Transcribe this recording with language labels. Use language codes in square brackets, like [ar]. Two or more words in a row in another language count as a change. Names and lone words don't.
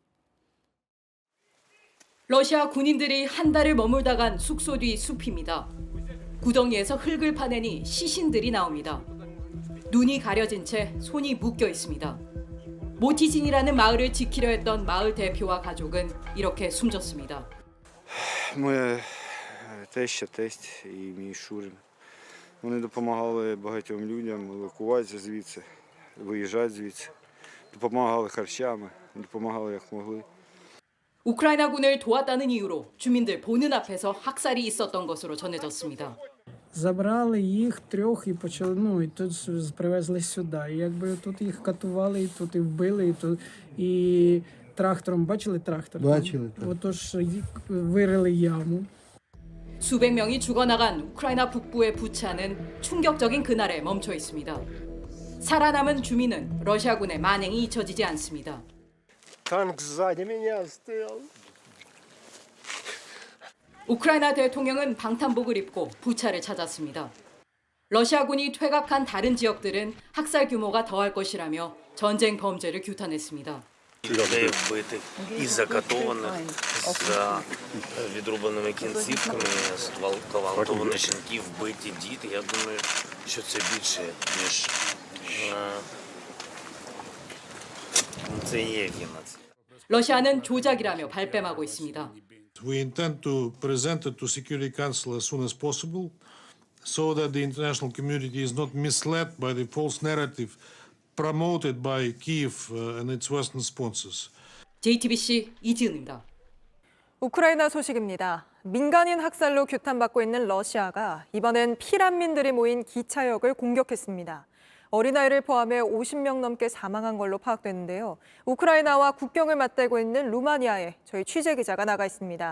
[ko] 러시아 군인들이 한 달을 머물다 간 숙소 뒤 숲입니다. 구덩이에서 흙을 파내니 시신들이 나옵니다. 눈이 가려진 채 손이 묶여 있습니다. 모티진이라는 마을을 지키려 했던 마을 대표와 가족은 이렇게 숨졌습니다. [uk] Моя теща, тесть і мій Шурин. Вони допомагали багатьом людям евакуватися звідси, виїжджати звідси. Допомагали харчами, допомагали як могли. [ko] 우크라이나군을 도왔다는 이유로 주민들 보는 앞에서 학살이 있었던 것으로 전해졌습니다. [uk] Забрали їх трьох і почали, ну, і тут привезли сюди. І якби тут їх катували, і тут і вбили, і тут, і трактором, бачили трактор? Бачили, так. Отож, вирили яму. [ko] 수백 명이 죽어나간 우크라이나 북부의 부차는 충격적인 그날에 멈춰 있습니다. 살아남은 주민은 러시아군의 만행이 잊혀지지 않습니다. [ru] Танк сзади меня стоял. [ko] 우크라이나 대통령은 방탄복을 입고 부차를 찾았습니다. 러시아군이 퇴각한 다른 지역들은 학살 규모가 더할 것이라며 전쟁 범죄를 규탄했습니다. [uk] Людей вбитих і закатованих з відрубаними кінцівками, зґвалтовані жінки, вбиті діти. Я думаю, що це більше, ніж це і є геноцид. [ko] 러시아는 조작이라며 발뺌하고 있습니다. [en] We intend to present it to Security Council as soon as possible so that the international community is not misled by the false narrative promoted by Kyiv and its Western sponsors. [ko] JTBC 이지은입니다. 우크라이나 소식입니다. 민간인 학살로 규탄받고 있는 러시아가 이번엔 피난민들이 모인 기차역을 공격했습니다. 어린아이를 포함해 50명 넘게 사망한 걸로 파악됐는데요. 우크라이나와 국경을 맞대고 있는 루마니아에 저희 취재기자가 나가 있습니다.